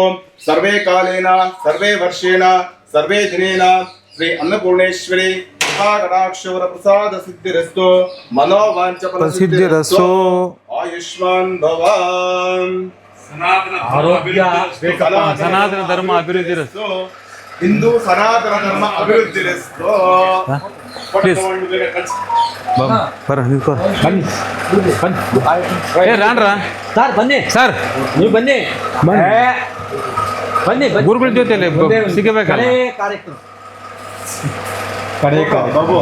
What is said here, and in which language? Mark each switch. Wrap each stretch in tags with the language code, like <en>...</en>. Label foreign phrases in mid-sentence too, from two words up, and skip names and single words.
<sa>सर्वे कालेन सर्वे वर्षेण सर्वे दिनेन श्री अन्नपूर्णेश्वरी कृपाकटाक्ष वरप्रसाद सिद्धिरस्तु। मनोवांछ फल सिद्धिरस्तु। आयुष्मान भव। आरोग्य सनातन धर्म अभिवृद्धिरस्तु। हिंदू सनातन धर्म अभिवृद्धिरस्तु। ರಾಣ್ರಾ</sa> <kn>ಸರ್ ಬನ್ನಿ ಸರ್ ನೀವು ಬನ್ನಿ ಬನ್ನಿ ಗುರುಗಳ ಜೊತೆಲಿ ಸಿಗಬೇಕಲ್ಲ ಕಾರ್ಯಕ್ರಮ ಬಾಬು</kn>